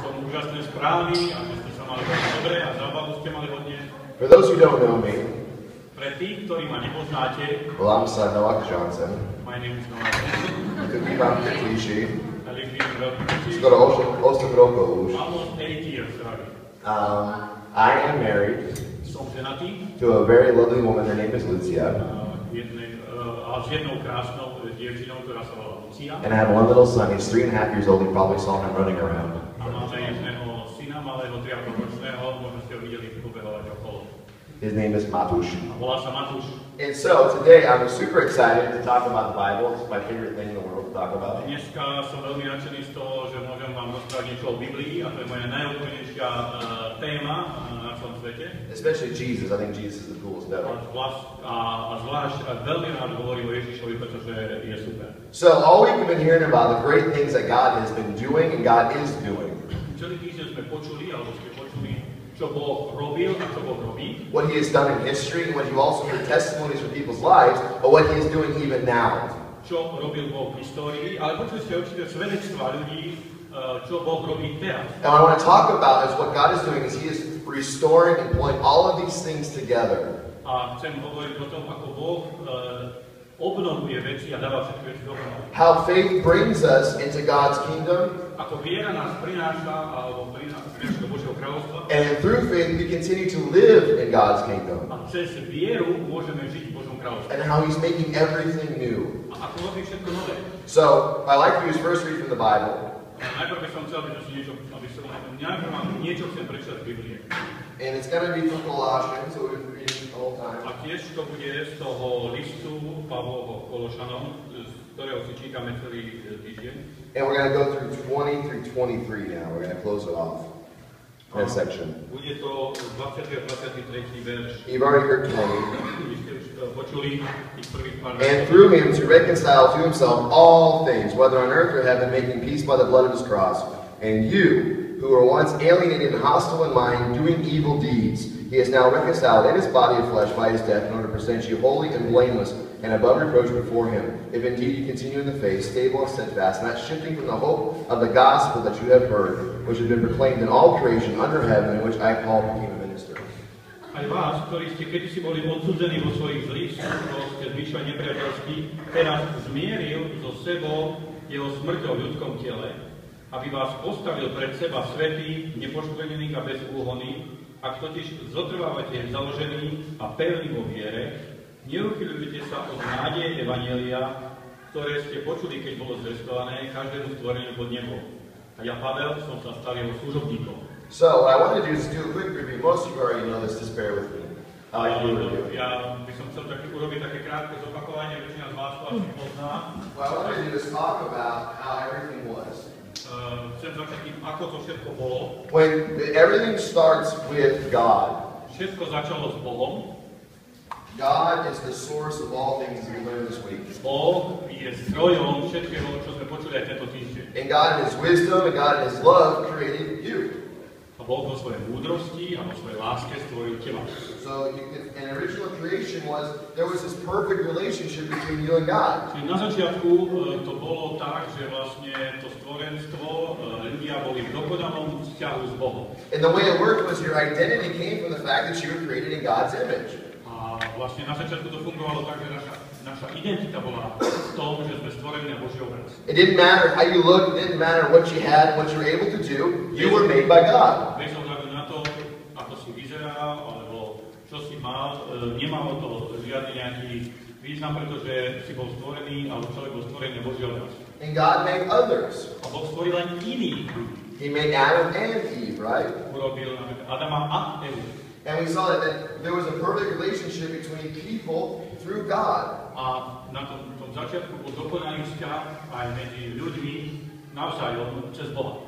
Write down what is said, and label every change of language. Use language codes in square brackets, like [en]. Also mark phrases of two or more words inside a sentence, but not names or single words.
[sk] úžasné správy a že ste sa mali veľmi dobre a zábavu ste mali hodne. [en] For those who don't know me, [sk] Pre tých, ktorí ma nepoznáte, volám sa Noah Johnson. [en] my name is Noah Johnson. [sk] Bývam v Krtiši. [en] I live in Velky. [sk] Skoro 8 rokov už. [en] Almost 8 years, sorry. I am married [sk] Som ženatý [en] to a very lovely woman. Her name is Lucia. [sk] S jednou krásnou dievčinou, ktorá sa volá Lucia. [en] And I have one little son. He's 3.5 years old. You probably saw him running around. [sk] A máme jedného syna, malého 3,5-ročného, možno ste ho videli pobehovať okolo. [en] His name is Matush. [sk] A volá sa Matúš. [en] And so today I'm super excited to talk about the Bible. It's my favorite thing in the world to talk about. [sk] Dneska som veľmi nadšený z toho, že môžem vám rozprávať niečo o Biblii, a to je moja najobľúbenejšia téma na celom svete. [en] Especially Jesus. I think Jesus is the coolest ever. [sk] A zvlášť veľmi rád hovorím o Ježišovi, pretože je super. [en] So all we've been hearing about the great things that God has been doing and God is doing. [sk] Celý týždeň sme počuli, alebo ste počuli, čo Boh robil a čo Boh robí. [en] What He has done in history, and what you also heard testimonies from people's lives, but what He is doing even now. [sk] Čo robil Boh v histórii, ale počuli ste určite svedectvá ľudí, čo Boh robí teraz. [en] And what I want to talk about is what God is doing is He is restoring and pulling all of these things together. [sk] A chcem hovoriť o tom, ako Boh obnovuje veci a dáva všetky veci dohromady. [en] How faith brings us into God's kingdom. [sk] Ako viera nás prináša, alebo prináša do Božieho kráľovstva. [en] And through faith we continue to live in God's kingdom. [sk] A cez vieru môžeme žiť v Božom kráľovstve. [en] And how He's making everything new. [sk] A ako robí všetko nové. [en] So, I like to use first read from the Bible. [sk] Najprv by som chcel, najprv vám niečo chcem prečítať z Biblie. [en] And it's going to be from Colossians, so we've been reading the whole time. [sk] A tiež to bude z toho listu Pavlovho Kološanom, z ktorého si čítame celý týždeň. [en] And we're going to go through 20 through 23 now. We're going to close it off. That section. [sk] Bude to 20. a 23. verš. [en] You've already heard 20. [sk] Počuli tých prvých pár veršov. [en] And through Him to reconcile to Himself all things, whether on earth or heaven, making peace by the blood of His cross. And you, who were once alienated and hostile in mind, doing evil deeds, He is now reconciled in His body of flesh by His death in order to present you holy and blameless and above reproach before Him. If indeed you continue in the faith, stable and steadfast, not shifting from the hope of the gospel that you have heard, which has been proclaimed in all creation under heaven, in which I, Paul, became a minister. [sk] Aj vás, ktorí ste kedysi boli odsudzení vo svojich zlých skutkoch, ste zvyšovali nepriateľský, teraz zmieril so sebou jeho smrťou v ľudskom tele, aby vás postavil pred seba svätých, nepoškvrnených a bezúhonných. Ak totiž zotrvávate založení a pevní vo viere, neuchýľujte sa od nádeje evanjelia, ktoré ste počuli, keď bolo zvestované každému stvoreniu pod nebom. A ja, Pavel, som sa stal jeho služobníkom. [en] So, what I want to do is do a quick review. Most of you already know this, just bear with me. [sk] Ja by som chcel urobiť také krátke zopakovanie, väčšina z vás to asi pozná. [en] What I want to do is talk about how everything was. [sk] Chcem začať tým, ako to všetko bolo. [en] When everything starts with God. [sk] Všetko začalo s Bohom. [en] God is the source of all things that we learned this week. [sk] Boh je zdrojom všetkého, čo sme počuli aj tento týždeň. [en] And God in His wisdom and God in His love created you. [sk] A Boh vo svojej múdrosti a vo svojej láske stvoril teba. [en] So an original creation was, there was this perfect relationship between you and God. [sk] Čiže na začiatku to bolo tak, že vlastne to stvorenstvo, ľudia boli v dokonalom vzťahu s Bohom. [en] And the way it worked was your identity came from the fact that you were created in God's image. [sk] A vlastne na začiatku to fungovalo tak, že naša identita bola v tom, že sme stvorení na Boží obraz. [en] It didn't matter how you looked, it didn't matter what you had, what you were able to do, you were made by God. [sk] Bez ohľadu na to, ako si vyzeral, alebo čo si mal, nemalo to žiadny nejaký význam, pretože si bol stvorený, alebo človek bol stvorený na Boží obraz. [en] And God made others. [sk] A Boh stvoril len iných. [en] He made Adam and Eve, right? [sk] Urobil Adama a Evu. [en] And we saw that there was a perfect relationship between people through God. [sk] A na tom začiatku bol dokonalý vzťah aj medzi ľuďmi navzájom cez Boha.